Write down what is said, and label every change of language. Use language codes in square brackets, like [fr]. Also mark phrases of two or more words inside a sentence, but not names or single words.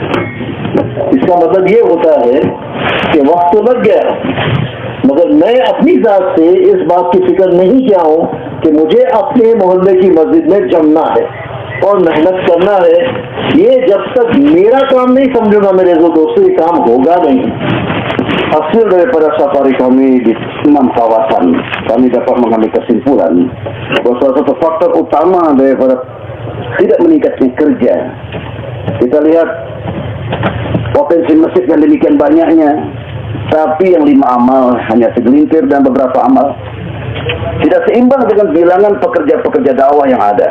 [ur] اس کا مطلب یہ ہوتا ہے کہ وقت تو لگ گیا، مگر میں اپنی ذات سے اس بات کی فکر نہیں کیا ہوں کہ مجھے اپنے محلے کی مسجد میں جمنا ہے اور محنت کرنا ہے. یہ جب تک میرا کام نہیں سمجھوں گا میرے دوستوں، یہ کام ہوگا نہیں. [id] Hasil daripada safari kami di 6 kawasan, kami dapat mengambil kesimpulan bahwa salah satu faktor utama daripada tidak meningkatnya kerja, kita lihat potensi masjid yang demikian banyaknya, tapi yang 5 amal hanya segelintir dan beberapa amal, tidak seimbang dengan bilangan pekerja-pekerja dakwah yang ada.